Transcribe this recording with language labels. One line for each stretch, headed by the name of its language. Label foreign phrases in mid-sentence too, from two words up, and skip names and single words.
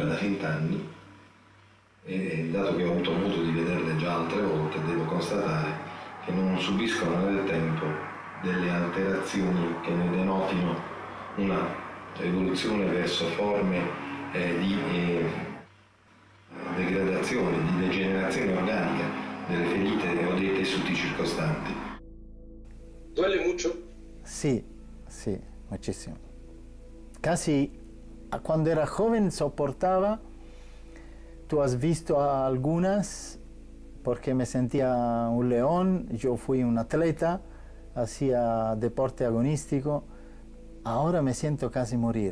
Italian: da 20 anni, e dato che ho avuto modo di vederle già altre volte, devo constatare che non subiscono nel tempo delle alterazioni che ne denotino una evoluzione verso forme di degradazione, di degenerazione organica delle ferite o dei tessuti circostanti.
Spanish: ¿Duele mucho? Sí, sí, muchísimo. Casi cuando era joven soportaba. Tú has visto a algunas porque me sentía un león, yo fui un atleta, hacía deporte agonístico, ahora me siento casi morir.